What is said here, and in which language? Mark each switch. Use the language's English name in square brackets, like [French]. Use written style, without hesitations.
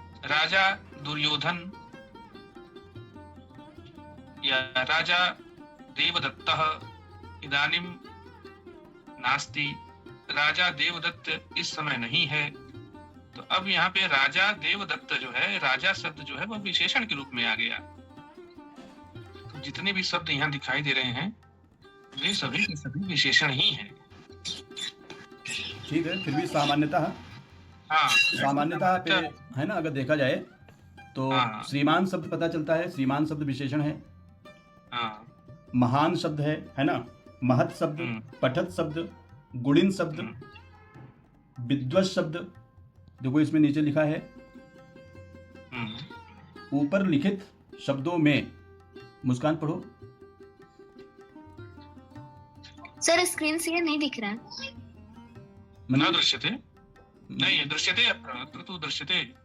[Sanskrit] राजा दुर्योधन या राजा देवदत्तः इदानीं नास्ति। [Hindi] राजा देवदत्त इस समय नहीं है। तो अब यहाँ पे राजा देवदत्त जो है, राजा शब्द जो है वह विशेषण के रूप में आ गया। तो जितने भी शब्द यहाँ दिखाई दे रहे हैं वे सभी के सभी विशेषण ही हैं। ठीक है, फिर भी सामान्यतः पे है ना, अगर देखा जाए तो श्रीमान शब्द पता चलता है, श्रीमान शब्द विशेषण है। महान शब्द है ना, महत शब्द, पठत शब्द, गुणिन शब्द, विद्वत शब्द, देखो इसमें नीचे लिखा है। ऊपर लिखित शब्दों में, मुस्कान पढ़ो। सर स्क्रीन से ये नहीं दिख रहा है। [Sanskrit] न दृश्यते, नहीं दृश्यते, अत्र तु दृश्यते।